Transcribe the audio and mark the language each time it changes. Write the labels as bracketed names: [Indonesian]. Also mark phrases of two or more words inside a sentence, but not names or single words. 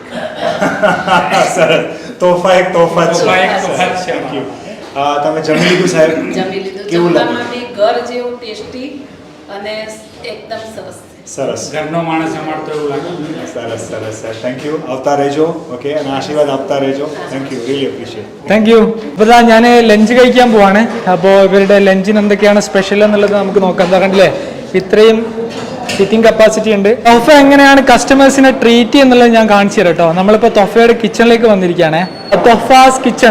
[Gujarati] સરસ. તોફા એક તોફા જ તોફા એક છે. તોફા જ છે. [English] thank you. [Gujarati] તમે જમી લીધું સાહેબ? જમી લીધું. કેવું લાગ્યું? જમવામાં બી ઘર જેવું ટેસ્ટી અને એકદમ સરસ છે. સરસ. ઘરનો માણસ અમારે તો એવું લાગે. સરસ સરસ સર, [English] thank you. [Gujarati] આવતા રહેજો. ઓકે, અને આશીર્વાદ આપતા રહેજો. [English] thank you, really appreciate. thank you. [Malayalam] ഇപ്പോൾ ഞാൻ ലഞ്ച് കഴിക്കാൻ പോവാണ്. അപ്പോൾ ഇവരുടെ ലഞ്ചിന് എന്തൊക്കെയാണ് സ്പെഷ്യൽ എന്നുള്ളത് നമുക്ക് നോക്കാം. എന്താ കണ്ടില്ലേ, ഇത്രയും [English] seating capacity [Malayalam] ഉണ്ട്. തൊഫ എങ്ങനെയാണ് കസ്റ്റമേഴ്സിനെ ട്രീറ്റ് ചെയ്യുന്നുള്ളത് ഞാൻ കാണിച്ചു തരാം കേട്ടോ. നമ്മളിപ്പോൾ തൊഫയുടെ കിച്ചണിലേക്ക് വന്നിരിക്കുകയാണ്. [English] Tofa's kitchen.